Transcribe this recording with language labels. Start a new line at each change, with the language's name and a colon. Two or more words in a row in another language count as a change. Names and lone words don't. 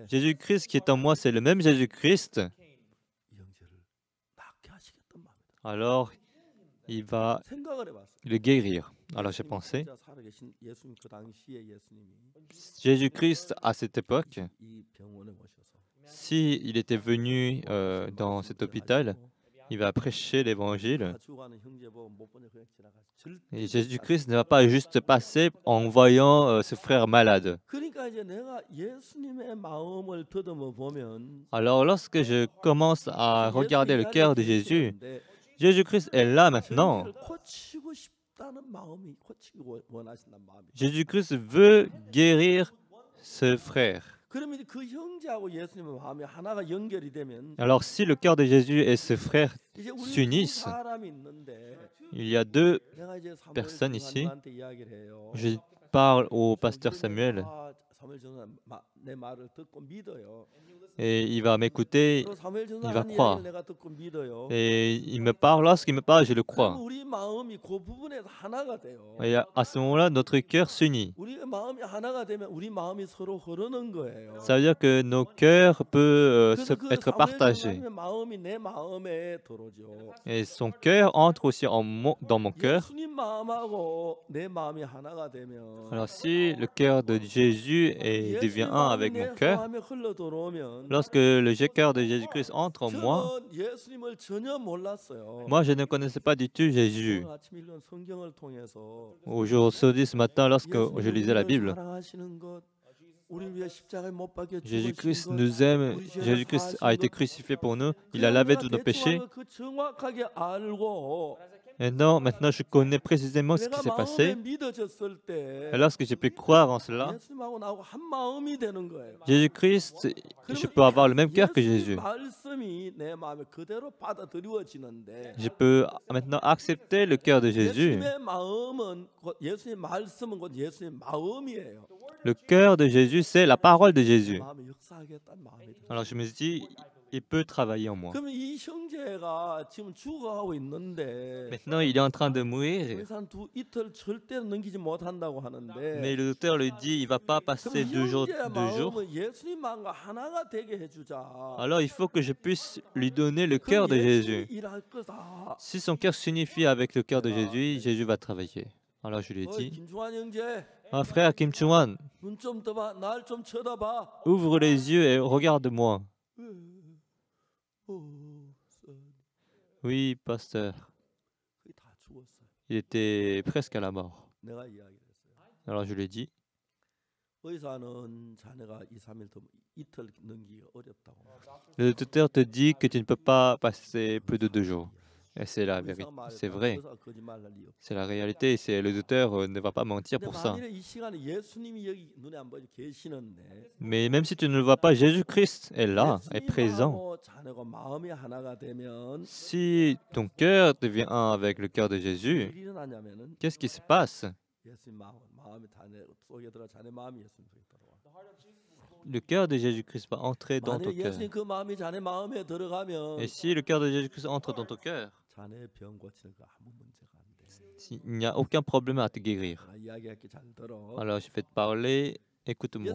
French: Jésus-Christ qui est en moi, c'est le même Jésus-Christ.
Korean: 이 형제를 낫게 하시겠단 말입니다.
French: Alors, il va
Korean: 생각을 해봤어요.
French: le guérir. Alors j'ai
Korean: 예수님이
French: pensé,
Korean: 진짜 살아계신 예수님 그 당시의 예수님이
French: Jésus-Christ à cette époque,
Korean: 이 병원에 오셔서
French: si il était venu dans cet hôpital, il va prêcher l'évangile.
Korean: 다 죽어가는 형제 보고 못 보냐 그냥 지나가서 절대
French: Et Jésus-Christ ne va pas juste passer en voyant ce frère malade.
Korean: 그러니까 이제 내가 예수님의 마음을 더듬어 보면
French: Alors lorsque je commence à regarder le cœur de Jésus, Jésus-Christ est là maintenant.
Korean: 형제를 고치고 싶다는 마음이 고치기 원하신다는 마음이.
French: Jésus-Christ veut guérir ce frère.
Korean: 그러면 이제 그 형제하고 예수님의 마음이 하나가 연결이 되면
French: Alors si le cœur de Jésus et ce frère
Korean: 이제 우리 두
French: s'unissent,
Korean: 사람이 있는데
French: il y a deux
Korean: 내가 이제 사무엘
French: personnes ici.
Korean: 전사님한테 이야기를 해요.
French: Je parle au pasteur Samuel
Korean: 사무엘 전사 내 말을 듣고 믿어요.
French: et il va m'écouter
Korean: 또 사무엘
French: va
Korean: 전사 한
French: croire.
Korean: 이야기를 내가 듣고 믿어요.
French: et il me parle. Lorsqu'il me parle, je le
Korean: 그럼
French: crois.
Korean: 우리 마음이 그 부분에서 하나가 돼요.
French: Et à ce moment-là, notre cœur s'unit.
Korean: 우리 마음이 하나가 되면 우리 마음이 서로 흐르는 거예요.
French: Ça veut dire que nos cœurs peuvent
Korean: 그래서 그
French: être
Korean: 사무엘
French: partagés.
Korean: 전사님의 마음이 내 마음에 들어오죠.
French: Et son cœur entre aussi dans mon cœur.
Korean: 예수님 마음하고 내 마음이 하나가 되면
French: Alors si le cœur de Jésus devient
Korean: 예수님
French: un
Korean: 마음이
French: avec
Korean: 내
French: mon cœur,
Korean: 마음에 흘러 들어오면
French: lorsque le cœur de Jésus-Christ entre en moi, 저는 예수님을 전혀 몰랐어요. moi je ne connaissais pas du tout Jésus.
Korean: 오늘 아침 읽은 성경을 통해서
French: Aujourd'hui, ce matin, lorsque je lisais la Bible,
Korean: 사랑하시는 것, 우리 위해 십자가에 못 박혀
French: Jésus-Christ
Korean: 죽으신 것,
French: nous aime,
Korean: 우리 죄를
French: Jésus-Christ a
Korean: 사하신
French: été
Korean: 것,
French: crucifié pour nous, il
Korean: 그냥
French: a lavé
Korean: 내가
French: tous nos
Korean: 대충
French: péchés.
Korean: 그 정확하게 알고
French: Et non, maintenant je connais précisément ce qui
Korean: 내가
French: s'est
Korean: 마음에
French: passé.
Korean: 믿어졌을 때
French: Et lorsque j'ai pu croire en cela,
Korean: 예수님하고 나하고 한 마음이 되는 거예요.
French: Jésus-Christ, je peux avoir le même cœur que
Korean: 예수님
French: Jésus.
Korean: 말씀이 내 마음에 그대로 받아들여지는데
French: Je peux maintenant accepter le cœur de Jésus.
Korean: 예수님의 마음은 곧 예수님 말씀은 곧 예수님 마음이에요.
French: Le cœur de Jésus, c'est la parole de Jésus.
Korean: 마음에 역사하겠다는 마음이 들어요.
French: Alors je me dis, il peut travailler en moi.
Korean: 그러면 이 형제가 지금 죽어가고 있는데
French: Maintenant, il est en train de mourir,
Korean: 이틀 절대 넘기지 못한다고 하는데
French: mais le docteur le dit, il va pas
Korean: 그럼
French: passer
Korean: 이
French: 2 jours.
Korean: 형제의
French: 2 jours.
Korean: 마음은 예수님 마음과 하나가 되게 해주자.
French: Alors il faut que je puisse lui donner le
Korean: 그럼
French: cœur de
Korean: 예수님이
French: Jésus.
Korean: 일할 거다.
French: Si son cœur s'unifie avec le cœur de Jésus, Jésus va travailler. Alors je lui ai
Korean: 어이,
French: dit,
Korean: 김중환 형제,
French: ah, frère Kim Chung-wan,
Korean: 눈 좀 떠봐, 날 좀 쳐다봐.
French: ouvre les yeux et regarde-moi. Oui, pasteur.
Korean: 거의 다 죽었어요.
French: Il était presque à la mort.
Korean: 내가 이야기를 했어요.
French: Alors je lui ai dit,
Korean: 의사는 자네가 2, 3일 더 이틀 넘기기 어렵다고.
French: le docteur te dit que tu ne peux pas passer plus de 2 jours. Et c'est la vérité, c'est vrai,
Korean: 의사가 거짓말할 리 없어.
French: c'est la réalité. C'est le docteur ne va pas mentir
Korean: 근데
French: pour ça.
Korean: 만일에 이 시간에 예수님이 여기 눈에 안 보이지 계시는데
French: Mais même si tu ne le vois pas, Jésus-Christ est là, est présent.
Korean: 예수님하고 자네가 마음이 하나가 되면
French: Si ton cœur devient un avec le cœur de Jésus,
Korean: 일이 일어나냐면은
French: qu'est-ce qui se passe?
Korean: 예수님 마음이 자네 속에 들어 자네 마음이 예수님 속에 들어와.
French: Le cœur de Jésus-Christ va entrer dans ton
Korean: 만일
French: cœur.
Korean: 예수님 그 마음이 자네 마음에 들어가면
French: Et si le cœur de Jésus-Christ entre dans ton cœur,
Korean: 자네 병 고치는 거 아무 문제가 안 돼.
French: il n'y a aucun problème à te guérir.
Korean: 내가 이야기할게 잘 들어.
French: Alors je vais te parler, écoute-moi.